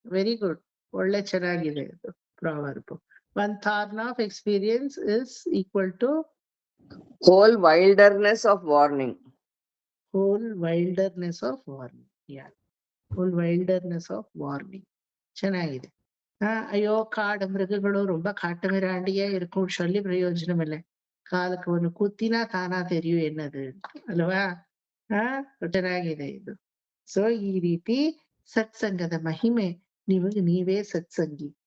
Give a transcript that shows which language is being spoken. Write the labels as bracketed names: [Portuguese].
[English] very good, [Kannada] ಒಳ್ಳೆ ಚೆನ್ನಾಗಿದೆ ಇದು [English] Proverb. One thorn of experience is equal to whole wilderness of warning. Whole wilderness of warning. Yeah, whole wilderness of warning ಚೆನ್ನಾಗಿದೆ. [Kannada] ಅಯ್ಯೋ ಕಾಡು ಮೃಗಗಳು [Tamil] ரொம்ப காட்டுமிராண்டியா இருக்கும், சொல்லி பிரயோஜனம் இல்லை. காலுக்கு ஒண்ணு குத்தினா தானா தெரியும் என்னது ಅಲ್ವಾ? [Kannada] ಚೆನ್ನಾಗಿದೆ ಇದು. ಸೊ ಈ ರೀತಿ ಸತ್ಸಂಗದ ಮಹಿಮೆ, ನಿಮಗೆ ನೀವೇ ಸತ್ಸಂಗಿ.